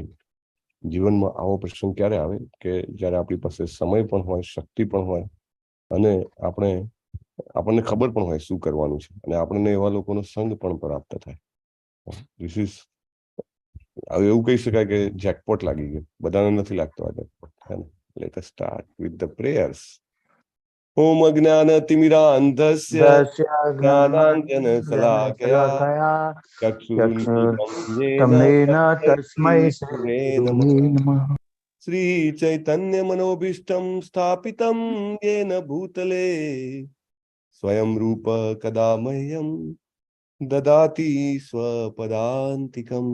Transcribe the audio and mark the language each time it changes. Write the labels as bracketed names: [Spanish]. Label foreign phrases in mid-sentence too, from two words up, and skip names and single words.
[Gujarati] જીવનમાં આવો પ્રસંગ ક્યારે આવે કે જ્યારે આપણી પાસે સમય પણ હોય, શક્તિ પણ હોય અને આપણને ખબર પણ હોય શું કરવાનું છે અને આપણને એવા લોકોનો સંગ પણ પ્રાપ્ત થાય. [English] this is [Gujarati] એવું કહી શકાય કે જેકપોટ લાગી ગયું. બધાને નથી લાગતો આ જેકપોટ. [English] let us start with the prayers. [Sanskrit] ओम अज्ञानतिमिरान्धस्य ज्ञानाञ्जन शलाकया चक्षुरुन्मीलितं तस्मै श्री नमः। श्रीचैतन्यमनोभीष्टं स्थापितं येन भूतले स्वयं रूप कदा मह्यं ददाति स्वपदान्तिकं।